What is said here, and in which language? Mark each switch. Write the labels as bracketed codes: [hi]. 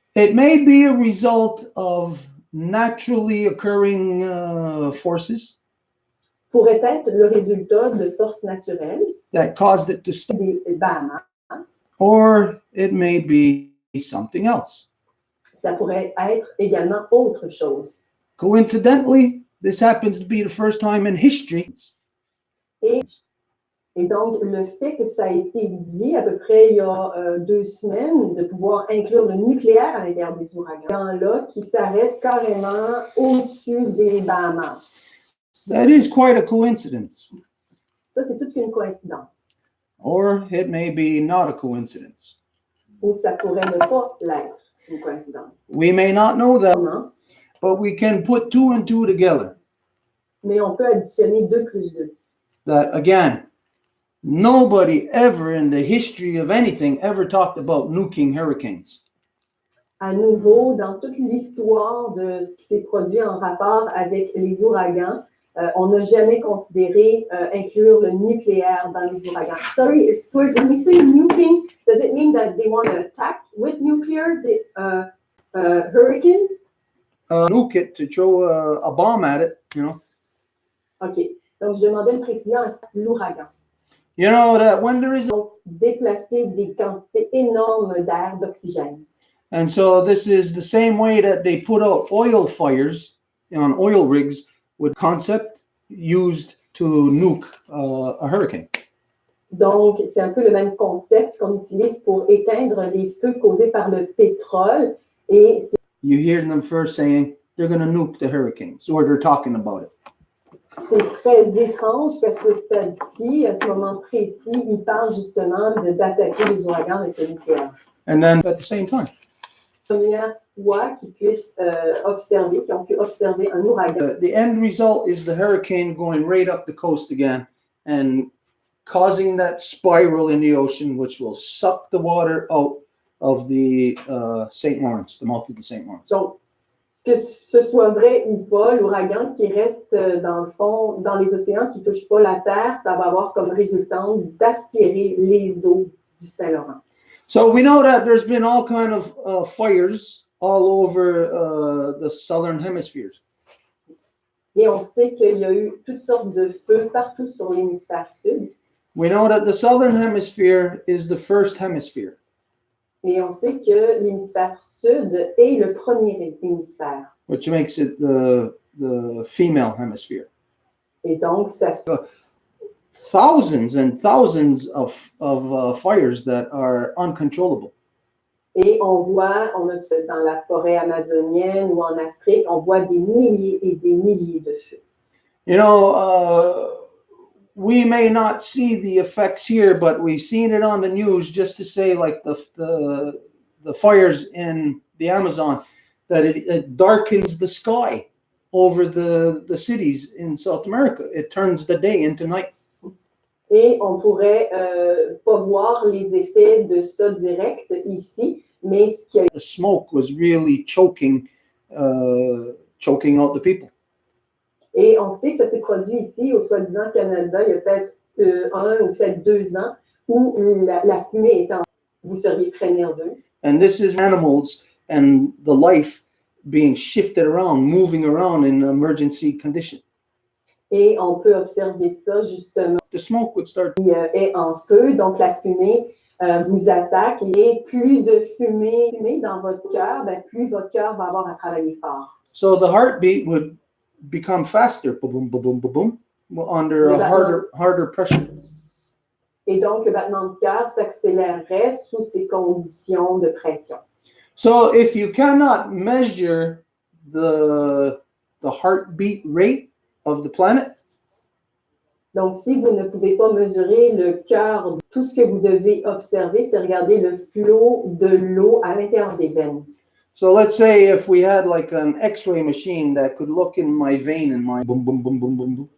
[en] it may be a result of naturally occurring forces [fr] pourrait être le résultat de forces naturelles [en] that caused it to stop, [fr] des Bahamas. [en] or it may be something else. [fr] Ça pourrait être également autre chose. [en] Coincidentally, this happens to be the first time in history. [fr] Et donc, le fait que ça a été dit à peu près il y a 2 semaines, de pouvoir inclure le nucléaire à l'intérieur des ouragans, là, qui s'arrête carrément au-dessus des Bahamas. [en] That is quite a coincidence. [fr] Ça, c'est toute une coïncidence. [en] Or it may be not a coincidence. [fr] Ou ça pourrait ne pas l'être, une coïncidence. [en] We may not know that, [fr] Comment? [en] but we can put 2 and 2 together. [fr] Mais on peut additionner 2 plus 2. [en] That again, nobody ever in the history of anything ever talked about nuking hurricanes. À nouveau, dans toute l'histoire de ce qui s'est produit en rapport avec les ouragans, on n'a jamais considéré inclure le nucléaire dans les ouragans. Sorry, Stuart, when we say nuking, does it mean that they want to attack with nuclear the hurricane? Nuke it, to throw a bomb at it, you know. OK. [fr] Donc, je demandais une précision à l'ouragan. [en] You know that when there is, [fr] Donc, déplacer des quantités énormes d'air, d'oxygène. [en] and so this is the same way that they put out oil fires on oil rigs with concept used to nuke a hurricane. [fr] Donc, c'est un peu le même concept qu'on utilise pour éteindre les feux causés par le pétrole. Et [en] You hear them first saying they're going to nuke the hurricanes, or they're talking about it. [fr] c'est très étrange qu'à ce stade-ci, à ce moment précis, ils parlent justement d'attaquer les ouragans avec le nucléaire. [en] And then at the same time, [fr] Première fois qu'ils puissent observer, qu'ils ont pu observer un ouragan. [en] the end result is the hurricane going right up the coast again and causing that spiral in the ocean, which will suck the water out of the St. Lawrence, the mouth of the St. Lawrence. [fr] Donc, que ce soit vrai ou pas, l'ouragan qui reste dans le fond, dans les océans, qui ne touche pas la terre, ça va avoir comme résultante d'aspirer les eaux du Saint-Laurent. [en] So we know that there's been all kind of fires all over the southern hemispheres. [fr] Et on sait qu'il y a eu toutes sortes de feux partout sur l'hémisphère sud. [en] We know that the southern hemisphere is the first hemisphere. [fr] Et on sait que l'hémisphère sud est le premier hémisphère. [en] Which makes it the female hemisphere. [fr] Et donc, ça fait [en] thousands and thousands of fires that are uncontrollable. [fr] Et on voit, dans la forêt amazonienne ou en Afrique, on voit des milliers et des milliers de feux. [en] You know, we may not see the effects here, but we've seen it on the news. Just to say, like the fires in the Amazon, that it darkens the sky over the cities in South America. It turns the day into night. [fr] Et on pourrait pas voir les effets de ça direct ici, mais ce qui a [en] The smoke was really choking out the people. [fr] Et on sait que ça s'est produit ici, au soi-disant Canada, il y a peut-être 1 ou peut-être 2 ans, où la fumée est en... Vous seriez très nerveux. [en] And this is animals and the life being shifted around, moving around in emergency condition. [fr] Et on peut observer ça justement. [en] The smoke would start. [fr] Il est en feu, donc la fumée vous attaque. Et plus de fumée dans votre cœur, ben, plus votre cœur va avoir à travailler fort. [en] So the heartbeat would become faster, boom, boom, boom, boom, boom, under a harder pressure. [fr] Et donc le battement de cœur s'accélérerait sous ces conditions de pression. [en] So if you cannot measure the heartbeat rate of the planet, [fr] donc, si vous ne pouvez pas mesurer le cœur, tout ce que vous devez observer, c'est regarder le flot de l'eau à l'intérieur des veines. [en] So let's say if we had like an X-ray machine that could look in my vein and my boom, boom, boom, boom, boom, boom.